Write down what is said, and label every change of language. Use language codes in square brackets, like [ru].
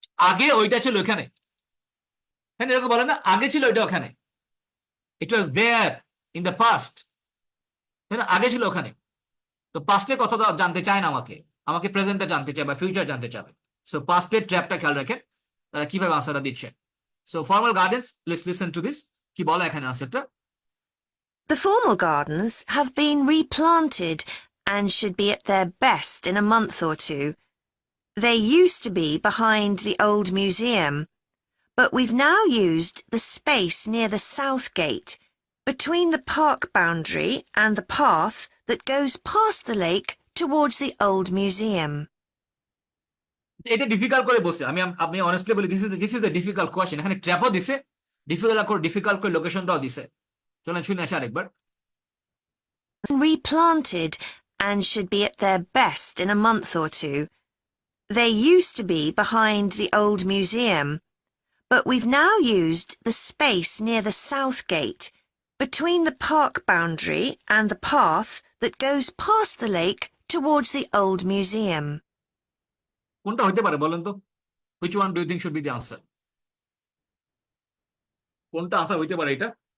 [bn] আগে ওইটা ছিল এখানে, হ্যাঁ এরকম বলে না, আগে ছিল ওইটা ওখানে, [en] it was there in the past, [bn] তাই না? আগে ছিল ওখানে। তো পাস্টের কথা জানতে চায় না আমাকে, আমাকে প্রেজেন্টটা জানতে চায় বা ফিউচার জানতে চাবে। সো পাস্টের ট্র্যাপটা খেয়াল রাখেন তারা কিভাবে আনসারটা দিচ্ছে। [en] so formal gardens, let's listen to this, [bn] কি বলে এখানে আনসারটা। [en] The formal gardens have been replanted and should be at their best in a month or two. They used to be behind the old museum, but we've now used the space near the south gate, between the park boundary and the path that goes past the lake towards the old museum. [bn] এটা difficult করে বসে, আমি honestly বলি [en] This is the difficult question. [bn] এখানে ট্র্যাপও দিছে, difficult করে লোকেশনটাও দিছে। চলেন শুনে আসি আরেকবার। [en] Replanted and should be at their best in a month or two. They used to be behind the old museum, but we've now used the space near the south gate, between the park boundary and the path that goes past the lake towards the old museum. [bn] কোনটা হইতে পারে বলেন তো, [en] Which one do you think should be the answer? [bn] কোনটা answer হইতে পারে এটা?